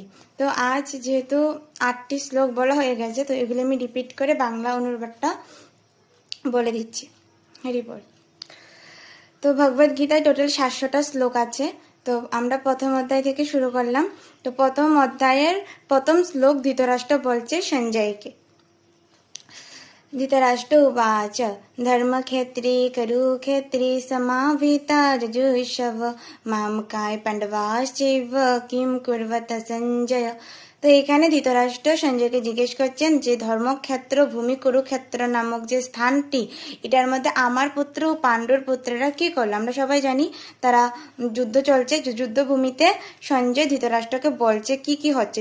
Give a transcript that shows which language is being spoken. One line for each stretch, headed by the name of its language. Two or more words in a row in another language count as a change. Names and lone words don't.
Bangla: তো আজ যেহেতু 8টি শ্লোক বলা হয়ে গেছে, তো এগুলি আমি রিপিট করে বাংলা অনুবাদটা বলে দিচ্ছি। হরি বল। তো ভগবদ গীতায় টোটাল 700টা শ্লোক আছে। তো আমরা প্রথম অধ্যায় থেকে শুরু করলাম। তো প্রথম অধ্যায়ের প্রথম শ্লোক ধৃতরাষ্ট্র বলছে সঞ্জয়কে।
Sanskrit: धृतराष्ट्र उवाच धर्मक्षेत्रे कुरुक्षेत्रे समावेता रजुषव मामकाय पांडवाश्चैव किं कुर्वत সঞ্জয়।
Bangla: তো এখানে ধৃতরাষ্ট্র সঞ্জয়কে জিজ্ঞেস করছেন যে ধর্মক্ষেত্র ভূমি কুরুক্ষেত্র নামক যে স্থানটি, এটার মধ্যে আমার পুত্র ও পাণ্ডুর পুত্ররা কি করলো। আমরা সবাই জানি তারা যুদ্ধ চলছে, যুদ্ধভূমিতে সঞ্জয় ধৃতরাষ্ট্রকে বলছে কি কি হচ্ছে।